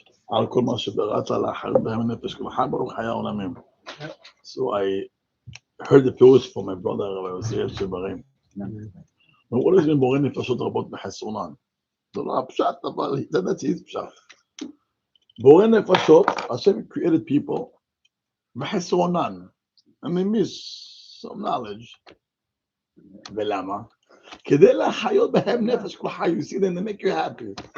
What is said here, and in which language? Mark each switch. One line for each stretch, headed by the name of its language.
Hebrew: על כל מה שבראת לאחר בהם נפש כל חי ברוך חיי העולמים.
English: So I heard the perush from my brother, Rabbi Yonatan Admoni. What does it mean
Hebrew: בורא נפשות רבות בחסרונן? זה לא הפשט, אבל
English: that's his
Hebrew: פשט. בורא נפשות,
English: Hashem created people,
Hebrew: בחסרונן.
English: And they miss some knowledge.
Hebrew: ולמה? כדי להחיות בהם נפש כל חי.
English: You see them, they make you happy.